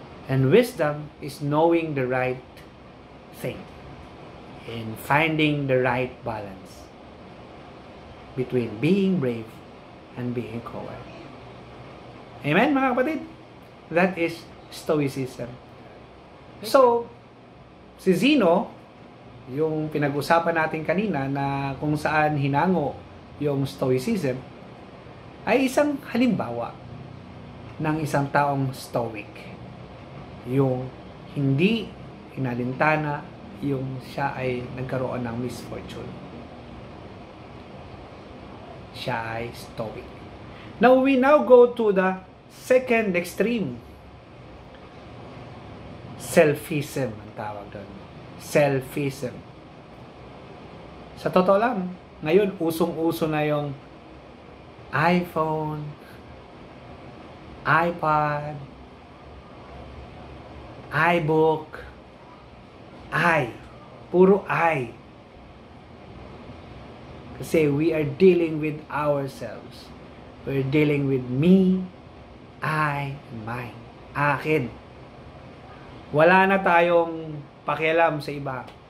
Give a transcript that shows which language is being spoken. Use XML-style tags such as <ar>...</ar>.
<en>And wisdom is knowing the right thing and finding the right balance between being brave and being coward. Amen,</en> <tl>mga kapatid?</tl> <en>That is stoicism.</en> <tl>So, si Zeno, yung pinag-usapan natin kanina na kung saan hinango yung stoicism, ay isang halimbawa ng isang taong stoic. Yung hindi inalintana yung siya ay nagkaroon ng misfortune. Siya ay stoic.</tl> <en>Now, we now go to the second extreme.</en> <tl>Selfism ang tawag doon. Selfism. Sa totoo lang, ngayon usong-uso na yung iPhone, iPad, iBook, puro I.</tl> <en>Kasi we are dealing with ourselves. We're dealing with me, I, and mine.</en> <tl>Akin. Wala na tayong pakialam sa iba.</tl>